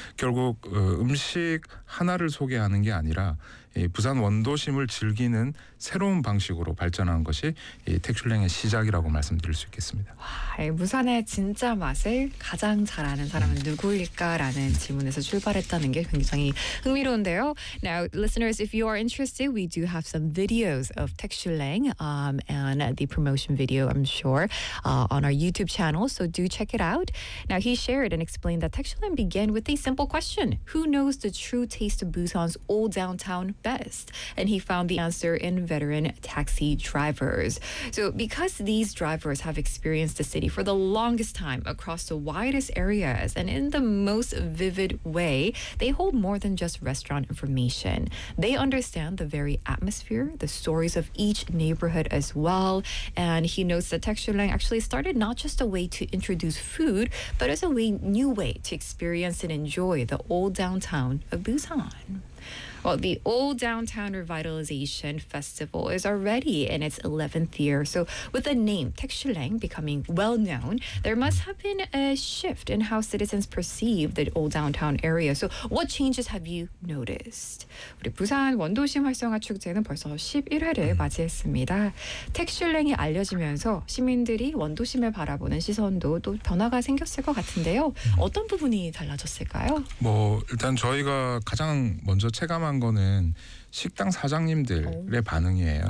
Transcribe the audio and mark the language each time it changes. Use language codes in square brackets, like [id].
[ko] 결국 음식 하나를 소개하는 게 아니라 부산 원도심을 즐기는 새로운 방식으로 발전한 것이 택출랭의 시작이라고 말씀드릴 수 있겠습니다. 와, 부산의 진짜 맛을 가장 잘 아는 사람은 누구일까라는 질문에서 출발했다는 게 굉장히 흥미로운데요. [en] Now, listeners, if you are interested, we do have some videos of 택출랭 and the promotion video, I'm sure, on our YouTube channel, so do check it out. Now, he shared and explained that 택출랭 began with a simple question. Who knows the true taste of Busan's old downtown best? And he found the answer in veteran taxi drivers. So because these drivers have experienced the city for the longest time across the widest areas and in the most vivid way, they hold more than just restaurant information. They understand the very atmosphere, the stories of each neighborhood as well. And he notes that 택출랭 actually started not just a way to introduce food, but as a way, new way to experience and enjoy the old downtown of Busan. Well, the Old Downtown Revitalization Festival is already in its 11th year. So with the name 택출랭 becoming well-known, there must have been a shift in how citizens perceive the Old Downtown area. So what changes have you noticed? [ko] 우리 부산 원도심 활성화 축제는 벌써 11회를 맞이했습니다. 택출랭이 알려지면서 시민들이 원도심을 바라보는 시선도 또 변화가 생겼을 것 같은데요. 어떤 부분이 달라졌을까요? 뭐 일단 저희가 가장 먼저 체감한 거는 식당 사장님들의 반응이에요.